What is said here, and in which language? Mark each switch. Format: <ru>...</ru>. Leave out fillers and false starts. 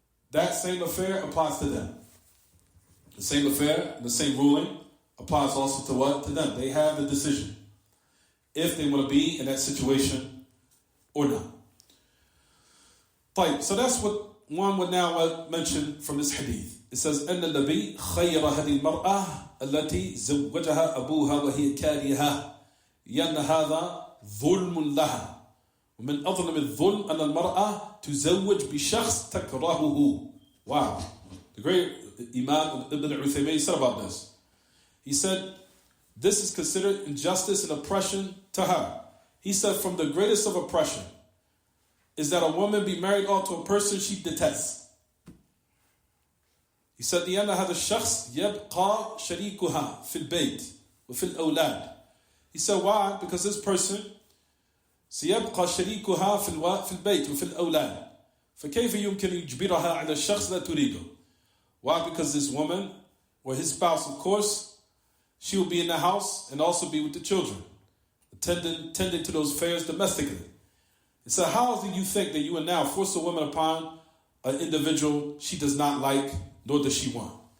<en>That same affair applies to them. The same affair, the same ruling applies also to them. They have the decision if they want to be in that situation or not. So that's what one would now mention from this hadith. It says,</en> <ar>أن النبي خير هذه المرأة التي زوجها أبوها وهي كارهة لأن هذا ظلم لها ومن أظلم الظلم أن المرأة تزوج بشخص تكرهه.</ar> <en>Wow. The great Imam Ibn Uthaymin said about this. He said, this is considered injustice and oppression to her. He said, from the greatest of oppression is that a woman be married off to a person she detests. He said,</en> <ar>لأن هذا الشخص يبقى شريكها في البيت وفي الأولاد.</ar> <en>He said, why? Because this person</en> <ar>سيبقى شريكها في البيت وفي الأولاد. فكيف يمكن يجبرها على الشخص لا تريده?</ar> <en>Why? Because this woman, or his spouse, of course, she will be in the house and also be with the children, tending to those affairs domestically. And so how do you think that you will now force a woman upon an individual she does not like, nor does she want?</en>